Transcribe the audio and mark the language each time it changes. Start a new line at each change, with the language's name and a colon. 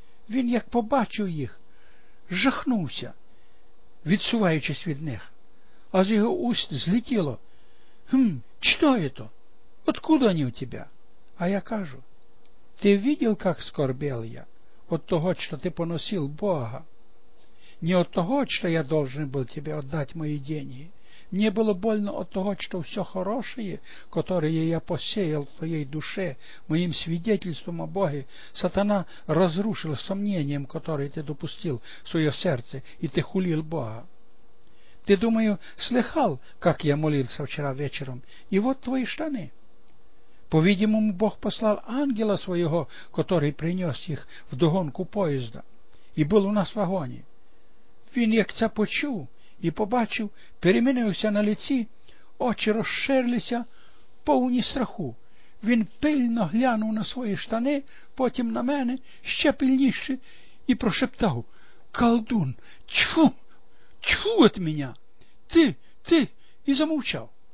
Ukrainian: Він, як побачив їх, жахнувся, відсуваючись від них. А з його уст злетіло. «Що это?
Russian: Откуда они у тебя?»
Ukrainian: А я кажу.
Russian: «Ти видел, как скорбел я? От того, що ти поносил Бога? Не от того, що я должен был тебе отдать мої деньги? Мне было больно от того, что все хорошее, которое я посеял в твоей душе, моим свидетельством о Боге, сатана разрушил сомнением, которое ты допустил в свое сердце, и ты хулил Бога. Ты, думаю, слыхал, как я молился вчера вечером, и вот твои штаны. По-видимому, Бог послал ангела своего, который принес их в догонку поезда, и был у нас в вагоне.
Ukrainian: Він, як це почув і побачив, перемінився на лиці, очі розширилися, повні страху. Він пильно глянув на свої штани, потім на мене, ще пильніше, і прошептав: «Колдун, чфу, чфу от мене, ти!» І замовчав.